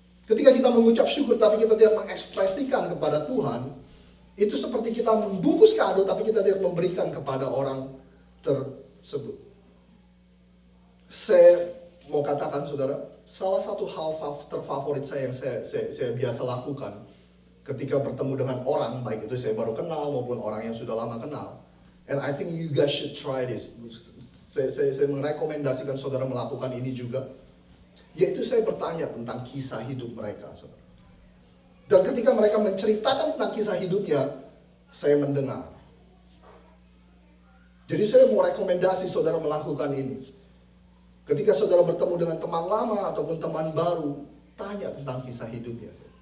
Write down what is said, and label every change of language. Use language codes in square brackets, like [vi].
[id] Ketika kita mengucap syukur, tapi kita tidak mengekspresikan kepada Tuhan, itu seperti kita membungkus kado, tapi kita tidak memberikan kepada orang tersebut. Saya mau katakan, saudara, salah satu hal terfavorit saya yang saya biasa lakukan ketika bertemu dengan orang, baik itu saya baru kenal maupun orang yang sudah lama kenal. [en] And I think you guys should try this. [id] Saya merekomendasikan saudara melakukan ini juga. Yaitu saya bertanya tentang kisah hidup mereka, saudara. Dan ketika mereka menceritakan tentang kisah hidupnya, saya mendengar. Jadi saya mau rekomendasi saudara melakukan ini. Ketika saudara bertemu dengan teman lama ataupun teman baru, tanya tentang kisah hidupnya.